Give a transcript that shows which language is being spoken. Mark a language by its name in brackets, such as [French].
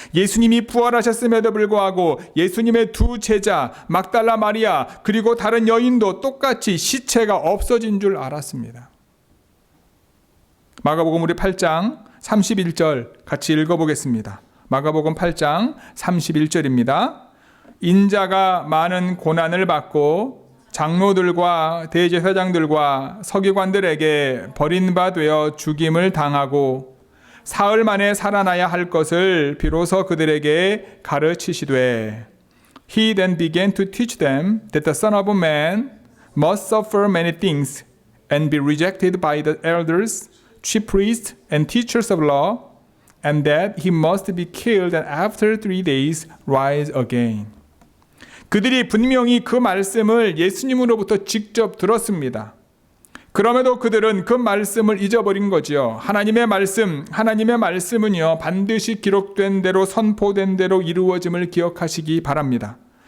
[Korean] 예수님이 부활하셨음에도 불구하고 예수님의 두 제자 막달라 마리아 그리고 다른 여인도 똑같이 시체가 없어진 줄 알았습니다. 마가복음 우리 8장 31절 같이 읽어보겠습니다. 마가복음 8장 31절입니다. 인자가 많은 고난을 받고 장로들과 대제사장들과 서기관들에게 버림바 되어 죽임을 당하고 사흘 만에 살아나야 할 것을 비로소 그들에게 가르치시되 [English] He then began to teach them that the Son of Man must suffer many things and be rejected by the elders, chief priests and teachers of law, and that he must be killed and after 3 days rise again. [Korean] 그들이 분명히 그 말씀을 예수님으로부터 직접 들었습니다. 그럼에도 그들은 그 말씀을 잊어버린 거지요. 하나님의 말씀은요, 반드시 기록된 대로 선포된 대로 이루어짐을 기억하시기 바랍니다.